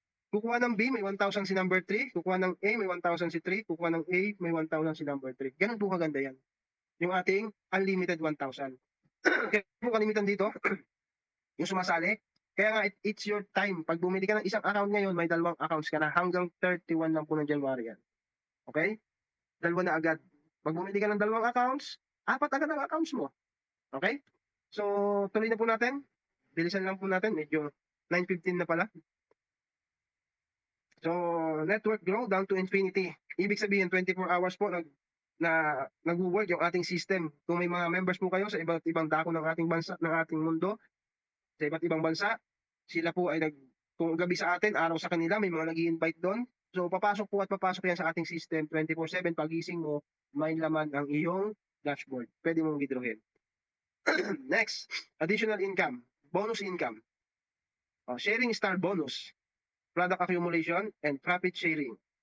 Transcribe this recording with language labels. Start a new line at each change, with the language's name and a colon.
Filipino: Kukuha ng B, may 1,000 si number 3. Kukuha ng A, may 1,000 si 3. Kukuha ng A, may 1,000 si number 3. Ganun po kaganda yan. Yung ating unlimited 1,000. Kaya po kalimitan dito, yung sumasali. Kaya nga,
English: it's your time.
Filipino: Pag bumili ka ng isang account ngayon, may dalawang accounts ka na. Hanggang 31 lang po ng January yan. Okay? Dalawa na agad. Pag bumili ka ng dalawang accounts, 4 agad ang accounts mo. Okay? So, tuloy na po natin. Bilisan lang po natin. Medyo 9:15 na pala.
English: So, network grow down to infinity.
Filipino: Ibig sabihin, 24 hours po nag-work yung ating system. Kung may mga members po kayo sa iba't ibang dako ng ating bansa, ng ating mundo, sa iba't ibang bansa, sila po ay kung gabi sa atin, araw sa kanila, may mga nag-i-invite doon. So, papasok po at papasok yan sa ating system 24/7. Pagising mo, may laman ang iyong dashboard. Pwede mong withdrawin.
English: Next, additional income, bonus income. Sharing star bonus, product accumulation, and profit sharing.